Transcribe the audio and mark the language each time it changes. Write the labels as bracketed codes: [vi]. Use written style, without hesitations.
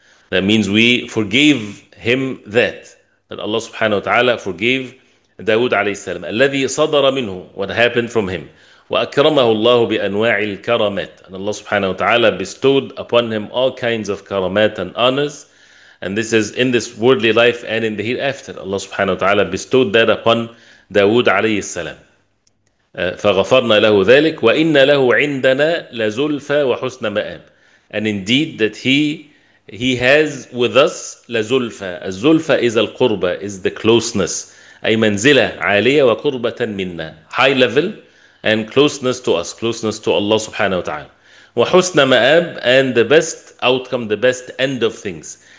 [en] That means we forgave him that Allah subhanahu wa ta'ala forgave Dawood alayhi salam. [ar] الَّذِي صَدَرَ مِنْهُ, [en] what happened from him. [ar] وَأَكْرَمَهُ اللَّهُ بِأَنْوَاعِ الْكَرَمَاتِ. [en] And Allah subhanahu wa ta'ala bestowed upon him all kinds of karamat and honors. And this is in this worldly life and in the hereafter. Allah subhanahu wa ta'ala bestowed that upon Dawood alayhi salam. [ar] فغفرنا له ذلك وإن له عندنا لزلفى وحسن مآب. [en] And indeed that he has with us لزلفى. الزلفى is القربة, is the closeness. [ar] أي منزلة عالية وقربة منا, [en] high level and closeness to us, closeness to Allah subhanahu wa ta'ala. [ar] وحسن مآب, [en] and the best outcome, the best end of things.